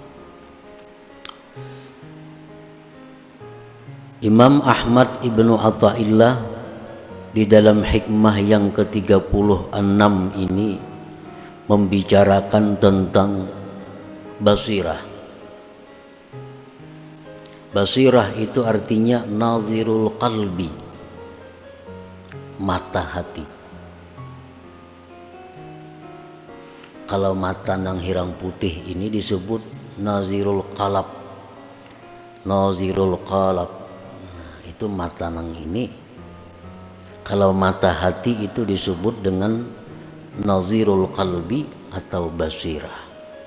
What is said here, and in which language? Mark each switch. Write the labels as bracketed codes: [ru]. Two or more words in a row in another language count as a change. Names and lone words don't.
[id] Imam Ahmad ibnu Atha'illah di dalam hikmah yang ke-36 ini membicarakan tentang basirah. Basirah itu artinya [ar] ناظر القلب, [id] mata hati. Kalau mata [bjn] nang hirang putih [id] ini disebut [ar] ناظر القالب. ناظر القالب, [id] itu mata nang ini. Kalau mata hati itu disebut dengan [ar] ناظر القلب [id] atau basirah.